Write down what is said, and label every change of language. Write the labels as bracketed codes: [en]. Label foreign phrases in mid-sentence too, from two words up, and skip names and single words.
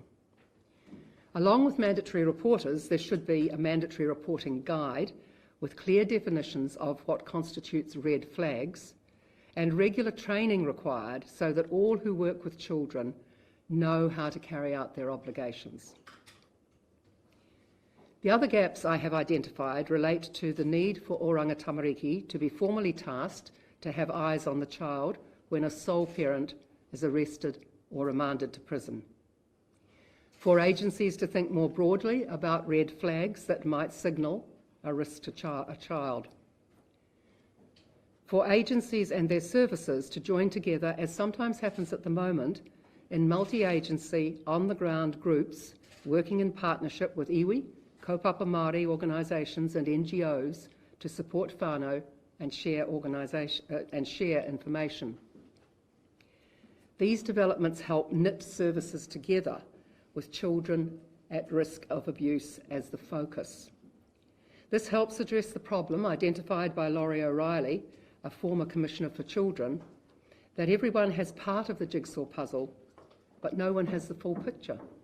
[en] Along with mandatory reporters, there should be a mandatory reporting guide with clear definitions of what constitutes red flags and regular training required so that all who work with children know how to carry out their obligations. The other gaps I have identified relate to the need for [mi] oranga tamariki [en] to be formally tasked to have eyes on the child when a sole parent is arrested or remanded to prison. For agencies to think more broadly about red flags that might signal a risk to a child. For agencies and their services to join together, as sometimes happens at the moment, in multi-agency, on-the-ground groups working in partnership with iwi, [mi] kaupapa Māori [en] organisations and NGOs to support whānau and share information. These developments help knit services together with children at risk of abuse as the focus. This helps address the problem identified by Laurie O'Reilly, a former Commissioner for Children, that everyone has part of the jigsaw puzzle, but no one has the full picture.